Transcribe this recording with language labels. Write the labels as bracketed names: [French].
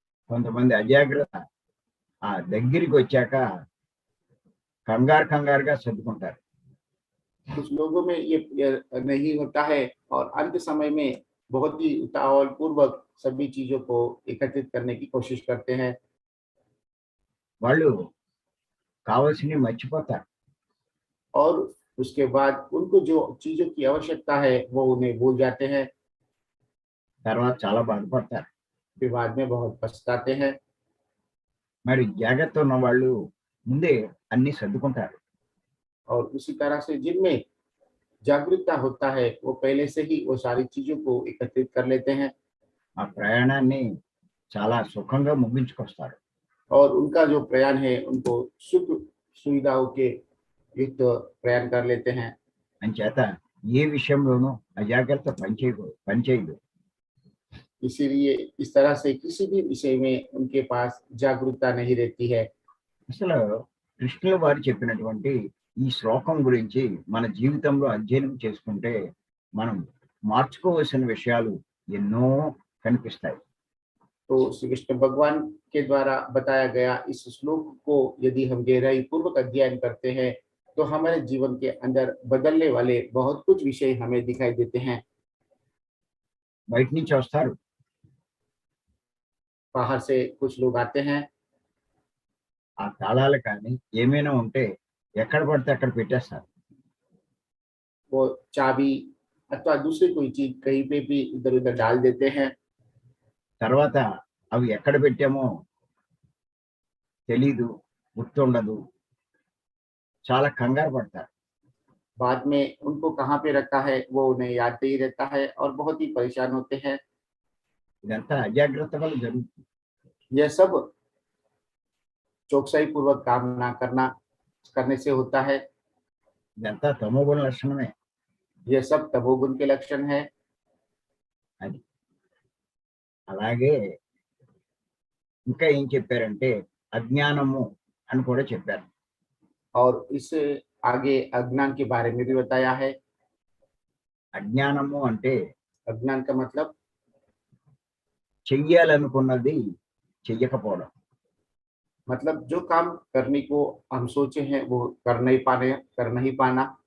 [Telugu] కొంతమంది అజాగ్రత్త ఆ దగ్గరికి వచ్చాక కంగారుగా సర్దుకుంటారు. [Hindi] कुछ लोगों में ये नहीं होता है और अंत समय में बहुत ही उतावल पूर्वक सभी चीजों को एकत्रित करने की कोशिश करते हैं। [Telugu] వాళ్ళు కావాల్సినవి మర్చిపోతారు. [Hindi] और उसके बाद उनको जो चीजों की आवश्यकता है वो उन्हें भूल जाते हैं। [Telugu] తర్వాత చాలా బాధపడతారు. [Hindi] फिर बाद में बहुत पछताते हैं। [Telugu] మరి జాగ్రత్త ఉన్న వాళ్ళు ముందే అన్ని సర్దుకుంటారు. [Hindi] और उसी तरह से जिनमें जागरूकता होता है वो पहले से ही वो सारी चीजों को एकत्रित कर लेते हैं [Telugu] ఆ ప్రయాణాన్ని చాలా సుఖంగా ముగించుకొస్తారు. [Hindi] और उनका जो प्रयाण है उनको सुख सुविधाओं के युक्त प्रयाण कर लेते हैं। [Telugu] అంచేత ఏ విషయంలోనూ అజాగ్రత్త పనిచేయదు. [Hindi] इसीलिए इस तरह से किसी भी विषय में उनके पास जागरूकता नहीं रहती है। [Telugu] అసలు కృష్ణుల వారు చెప్పినటువంటి ఈ శ్లోకం గురించి మన జీవితంలో అధ్యయనం చేసుకుంటే మనం మార్చుకోవాల్సిన విషయాలు ఎన్నో కనిపిస్తాయి. [Hindi] तो श्री कृष्ण भगवान के द्वारा बताया गया इस श्लोक को यदि हम गहराई पूर्वक अध्ययन करते हैं तो हमारे जीवन के अंदर बदलने वाले बहुत कुछ विषय हमें दिखाई देते हैं। [Telugu] బయట నుంచి వస్తారు, [Hindi] बाहर से कुछ लोग आते हैं, [Telugu] ఆ తాళాలు కానీ ఏమైనా ఉంటే ఎక్కడ పడితే అక్కడ పెట్టేస్తారు. [Hindi] वो चाबी अथवा दूसरी कोई चीज कहीं पे भी इधर उधर डाल देते हैं। [Telugu] తర్వాత అవి ఎక్కడ పెట్టామో తెలీదు, గుర్తుండదు, చాలా కంగారు పడతారు. [Hindi] बाद में उनको कहाँ पे रखा है वो उन्हें याद नहीं रहता है और बहुत ही परेशान होते हैं। [Telugu] ఇదంతా అజాగ్రత్త వల్ల జరుగుతుంది. [Hindi] यह सब चौकसाई पूर्वक काम ना करने से होता है। [Telugu] ఇదంతా తమోగుణ లక్షణమే. [Hindi] यह सब तमोगुण के लक्षण है। [Telugu] అది అలాగే ఇంకా ఏం చెప్పారంటే అజ్ఞానము అని కూడా చెప్పారు. [Hindi] और इससे आगे अज्ञान के बारे में भी बताया है। [Telugu] అజ్ఞానము అంటే [Hindi] अज्ञान का मतलब [Telugu] చెయ్యాలనుకున్నది చెయ్యకపోవడం. [Hindi] जो काम करने को हम सोचे हैं वो कर नहीं पाना।